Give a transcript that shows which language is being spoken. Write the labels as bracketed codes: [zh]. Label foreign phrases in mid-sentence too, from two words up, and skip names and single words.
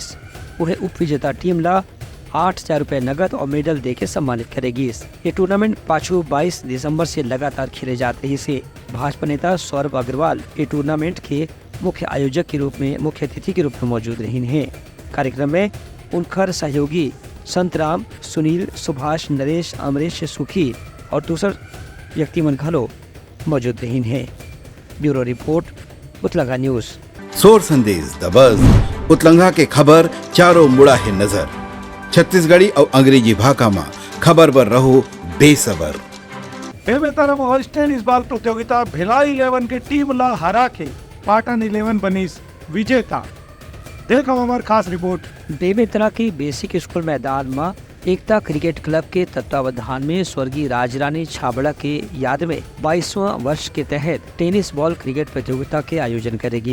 [hne] वह उप विजेता टीम ला 8,000 रुपए नकद और मेडल देके सम्मानित करेगी। ये टूर्नामेंट पाछू 22 दिसंबर से लगातार खेले जाते रही से भाजपा नेता सौरभ अग्रवाल ये टूर्नामेंट के मुख्य आयोजक के रूप में, मुख्य अतिथि के रूप में मौजूद रही हैं। कार्यक्रम में उनकर सहयोगी संतराम, सुनील, सुभाष, नरेश, अमरेश, सुखी और दूसर व्यक्ति मन घलो मौजूद रही हैं। [en] bureau report [hne] उतलंघा न्यूज। सोर संदेश द बज़ उतलंघा के खबर चारों मुड़ा है नजर। छत्तीसगढ़ी और अंग्रेजी भाषा में खबर पर रहो बेसबर। बेमेतरम हॉर्स [en] tennis ball [hne] प्रतियोगिता भिलाई 11 के टीम ला हरा के पाटन 11 बनीस विजेता। देखो हमार खास रिपोर्ट। बेमेतरा के [en] basic school [hne] मैदान में [en] Ekta cricket club [hne] के तत्वावधान में स्वर्गीय राजरानी छाबड़ा के याद में 22वां वर्ष के तहत [en] tennis ball cricket [hne] प्रतियोगिता के आयोजन करेगी।